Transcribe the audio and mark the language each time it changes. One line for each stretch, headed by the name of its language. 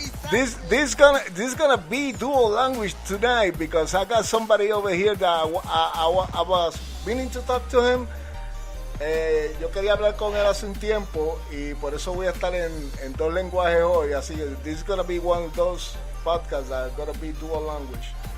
English: This gonna be dual language tonight because I got somebody over here that I was meaning to talk to him.
Spanish: Yo quería hablar con él hace un tiempo y por eso voy a estar en dos lenguajes hoy. Así que
English: this is gonna be one of those podcasts that are gonna be dual language.